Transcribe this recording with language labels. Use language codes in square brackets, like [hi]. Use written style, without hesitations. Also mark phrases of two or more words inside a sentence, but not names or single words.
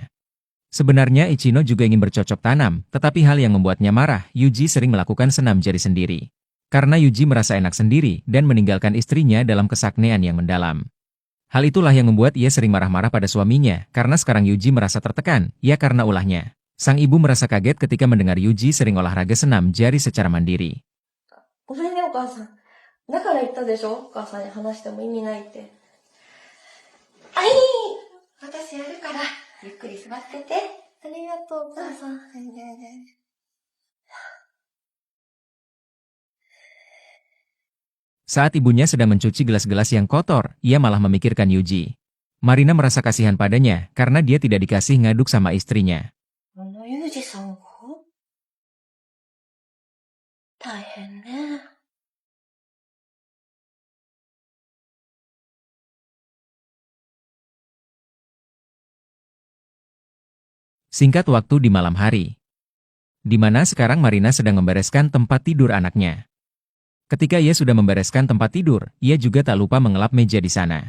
[id] Sebenarnya Ichino juga ingin bercocok tanam, tetapi hal yang membuatnya marah, Yuji sering melakukan senam jari sendiri. Karena Yuji merasa enak sendiri dan meninggalkan istrinya dalam kesaknean yang mendalam. Hal itulah yang membuat ia sering marah-marah pada suaminya, karena sekarang Yuji merasa tertekan, ya karena ulahnya. Sang ibu merasa kaget ketika mendengar Yuji sering olahraga senam jari secara mandiri. [ja] ごめんねお母さん。だから言ったでしょ、お母さんに話しても意味ないって。あ、いい、私やるから、ゆっくり座ってて。ありがとうお母さん。 [id] Saat ibunya sedang mencuci gelas-gelas yang kotor, ia malah memikirkan Yuji. Marina merasa kasihan padanya, karena dia tidak dikasih ngaduk sama istrinya. [ja] ユージさんが大変ね。 [id] Singkat waktu di malam hari. Di mana sekarang Marina sedang membereskan tempat tidur anaknya. Ketika ia sudah membereskan tempat tidur, ia juga tak lupa mengelap meja di sana.